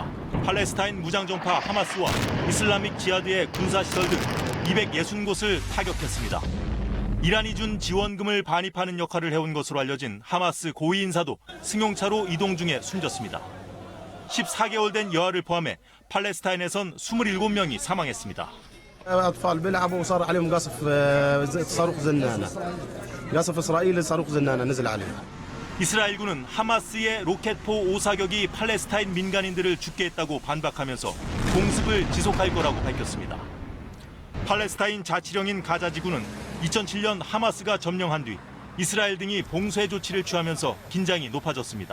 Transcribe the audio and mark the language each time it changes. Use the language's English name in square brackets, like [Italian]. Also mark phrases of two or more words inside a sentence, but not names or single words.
[Korean] 팔레스타인 무장정파 하마스와 이슬라믹 지하드의 군사시설 등 260곳을 타격했습니다. 이란이 준 지원금을 반입하는 역할을 해온 것으로 알려진 하마스 고위 인사도 승용차로 이동 중에 숨졌습니다. 14개월 된 여아를 포함해 팔레스타인에선 27명이 사망했습니다. [Arabic] الأطفال بيلعبوا وصار عليهم قصف صاروخ زنانة. قصف إسرائيل صاروخ زنانة نزل عليهم. [Korean] 이스라엘군은 하마스의 로켓포 5사격이 팔레스타인 민간인들을 죽게 했다고 반박하면서 공습을 지속할 거라고 밝혔습니다. 팔레스타인 자치령인 가자지구는 2007년 하마스가 점령한 뒤 이스라엘 등이 봉쇄 조치를 취하면서 긴장이 높아졌습니다.